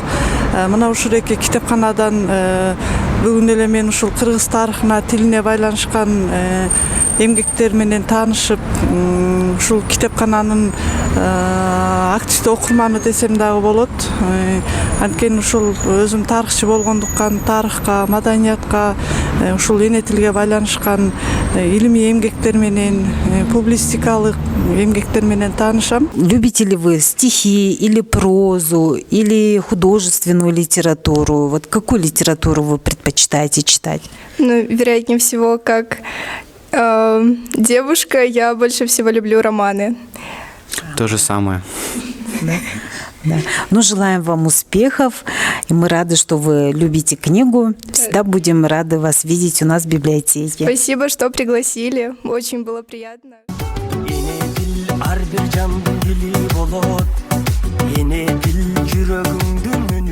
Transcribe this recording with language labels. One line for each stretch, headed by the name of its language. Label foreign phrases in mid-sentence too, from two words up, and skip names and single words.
Kyrgyz: Мына ушул эки китепканадан бүгүн эле мен ушул кыргыз тарыхына, тилине байланышкан эмгектер менен таанышып, ушул китепкананын активдүү окурманы десем дагы болот. Анткени ушул өзүм тарыхчы болгондуктан тарыхка, маданиятка, ушул эне тилге байланышкан илимий эмгектер менен, публистикалык эмгектер менен таанышам.
Russian: Любите ли вы стихи или прозу, или художественную литературу? Вот какую литературу вы предпочитаете читать? Ну, вероятнее всего, как девушка, я больше всего люблю романы. То же самое. Да. Ну, желаем вам успехов, и мы рады, что вы любите книгу. Всегда будем рады вас видеть у нас в библиотеке. Спасибо, что пригласили. Очень было приятно.
Kyrgyz: Ар бир жандын дили болот, эне тил жүрөгүңдүн